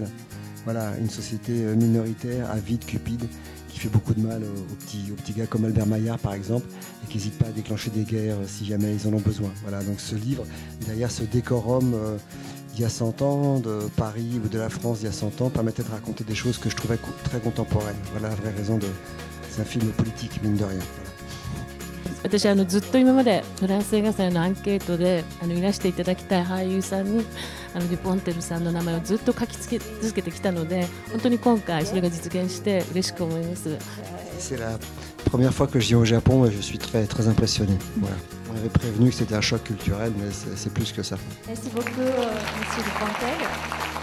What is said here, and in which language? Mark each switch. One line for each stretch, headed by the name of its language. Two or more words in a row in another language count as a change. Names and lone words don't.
French: Voilà, une société minoritaire, avide, cupide, qui fait beaucoup de mal aux petits gars comme Albert Maillard par exemple, et qui n'hésite pas à déclencher des guerres si jamais ils en ont besoin. Voilà, donc ce livre, derrière ce décorum d'il y a 100 ans, de Paris ou de la France d'il y a 100 ans, permettait de raconter des choses que je trouvais très contemporaines. Voilà la vraie raison c'est un film politique, mine de rien. Voilà.
Japanese: 私ずっと今までフランス映画祭のアンケートでいらしていただきたい俳優さんにデュポンテルさんの名前をずっと書き続けてきたので、本当に今回それが実現して嬉しく思います。
French: C'est la première fois que je viens au Japon et je suis très, très impressionné. Voilà. On avait prévenu que c'était un choc culturel, mais c'est plus que ça. Merci beaucoup, Monsieur Dupontel.